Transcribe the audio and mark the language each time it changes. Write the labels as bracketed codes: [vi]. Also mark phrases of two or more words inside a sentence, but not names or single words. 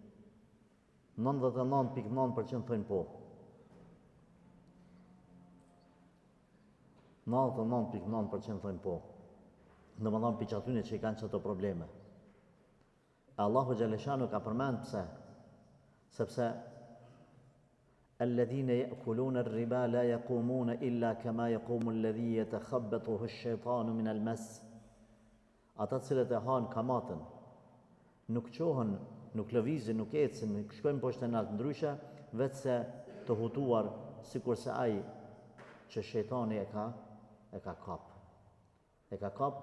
[sq] 99.9% thonë po. 99.9% thonë po. Në më thonë për që atyne që i kanë qëto probleme. Allahu Gjellëshanu ka përmend pse? [ar] Sepse الذين يأكلون الربا لا يقومون إلا كما يقوم الذي يتخبطه الشيطان من المس. [sq] Ata të cilët e hanë kamatën, nuk qohën, nuk lëvizin, nuk ecin, nuk shkojnë poshtë natë ndryshe, vetë se të hutuar sikur se ai që shejtani e ka kap. E ka kap.